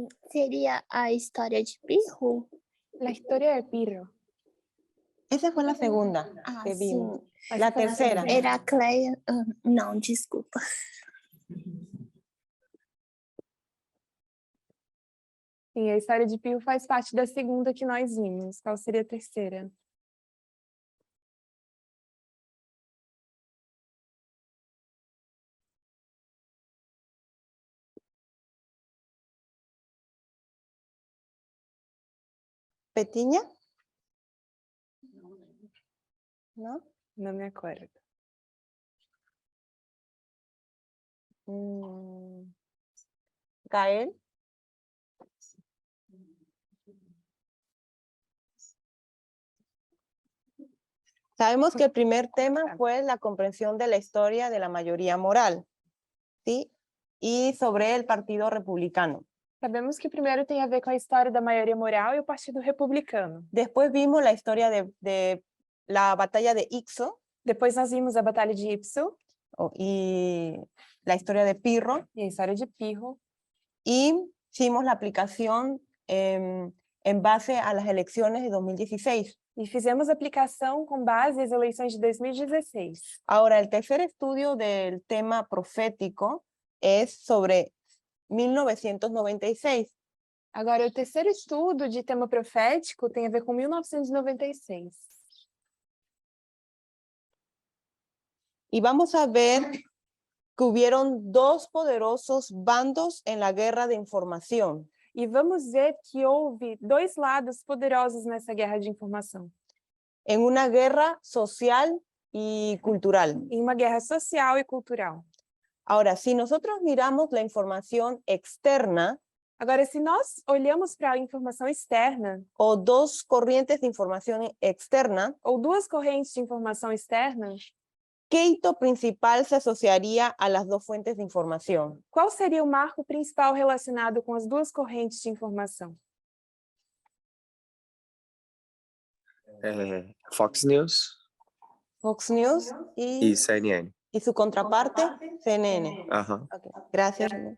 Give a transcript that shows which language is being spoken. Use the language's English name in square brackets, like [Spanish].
[Portuguese] Seria a história de Pirro? [Spanish] La historia de Pirro. Esa fue la segunda que vimos. [Portuguese] sim. [Spanish] La tercera. [Portuguese] Heracleia. Não, desculpa. Sim, a história de Pirro faz parte da segunda que nós vimos. Qual seria a terceira? [Spanish] ¿Petiña? ¿No? [Portuguese] Não me acordo. Gael. [Spanish] Sabemos que el primer tema fue la comprensión de la historia de la mayoría moral, ¿sí? Y sobre el Partido Republicano. [Portuguese] Sabemos que o primeiro tem a ver com a história da maioria moral e o Partido Republicano. [Spanish] Después vimos la historia de la batalla de Ixo [Portuguese] Depois nós vimos a Batalha de Ipso [Spanish] y la historia de Pirro. [Portuguese] e a história de Pirro. [Spanish] Y hicimos la aplicación en base a las elecciones de 2016. [Portuguese] E fizemos aplicação com base nas eleições de 2016. [Spanish] Ahora, el tercer estudio del tema profético es sobre 1996. [Portuguese] Agora, o terceiro estudo de tema profético tem a ver com 1996. [Spanish] Y vamos a ver que hubieron 2 poderosos bandos en la guerra de información. [Portuguese] E vamos ver que houve 2 lados poderosos nessa guerra de informação. [Spanish] En una guerra social y cultural. [Portuguese] Em uma guerra social e cultural. [Spanish] Ahora, si nosotros miramos la información externa, [Portuguese] Agora, se nós olhamos para a informação externa, [Spanish] o 2 corrientes de información externa, [Portuguese] ou 2 correntes de informação externa, [Spanish] ¿qué hito principal se asociaría a las 2 fuentes de información? [Portuguese] qual seria o marco principal relacionado com as 2 correntes de informação? [Spanish] Fox News [Portuguese] Fox News [Spanish] y CNN. y su contraparte, CNN. Ajá. Okay, gracias.